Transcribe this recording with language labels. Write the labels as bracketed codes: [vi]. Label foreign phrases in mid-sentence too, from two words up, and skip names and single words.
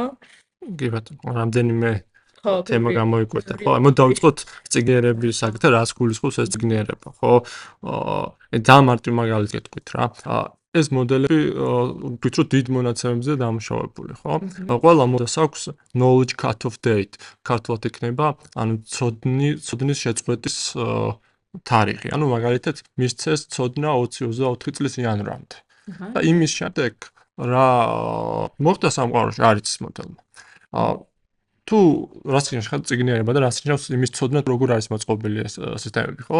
[ka] კი ბატონო, რამდენიმე თემა გამოიკვეთა, ხო? ამო დავიწყოთ წიგნიერების საკითხი, რას გულისხმობს ეს წიგნიერება, ხო? ძალიან მარტივ მაგალითს გეტყვით რა. ეს მოდელები ვფიქრობ დიდ მონაცემებზე დამუშავებული, ხო? ყველა მოდელს აქვს [en] knowledge cut-off date, [ka] ქართულად იქნება, ანუ ცოდნის შეწყვეტის თარიღი. ანუ მაგალითად, მისცეს ცოდნა 20-24 წლის იანვრამდე. და იმის შემდეგ რა მოხდა სამყაროში არ იცის მოდელმა. თუ რას ნიშნავს წიგნიერება და რას ნიშნავს იმის ცოდნა როგორ არის მოწყობილი ეს სისტემები, ხო?